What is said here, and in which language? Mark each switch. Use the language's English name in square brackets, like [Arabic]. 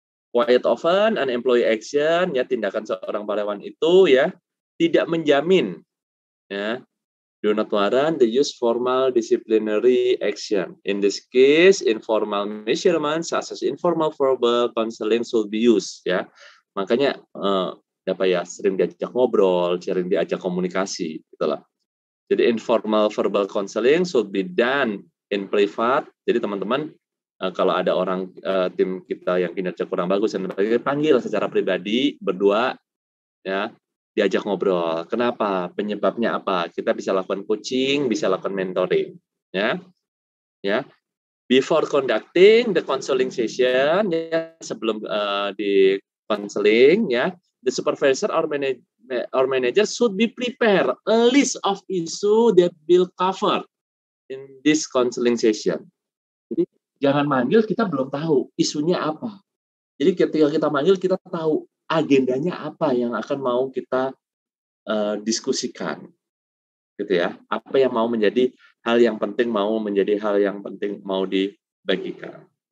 [English] Quite often an employee action [Indonesian] ya tindakan seorang karyawan itu ya tidak menjamin ya. [English] Do not warrant the use formal disciplinary action. In this case, informal measurements such as informal verbal counseling should be used. [Indonesian] Ya, makanya sering diajak ngobrol, sering diajak komunikasi, gitulah. [English] Jadi informal verbal counseling should be done in private. [Indonesian] Jadi teman-teman kalau ada orang tim kita yang kinerja kurang bagus dan panggil secara pribadi berdua, ya. Diajak ngobrol. Kenapa? Penyebabnya apa? Kita bisa lakukan coaching, bisa lakukan mentoring. Ya. Ya. [English] Before conducting the counseling session, ya, [Indonesian] sebelum di counseling, [English] ya, the supervisor or manager should be prepare a list of issue that will cover in this counseling session. [Indonesian] Jadi jangan manggil kita belum tahu isunya apa. Jadi ketika kita manggil kita tahu agendanya apa yang akan mau kita diskusikan, gitu ya. Apa yang mau menjadi hal yang penting mau dibagikan.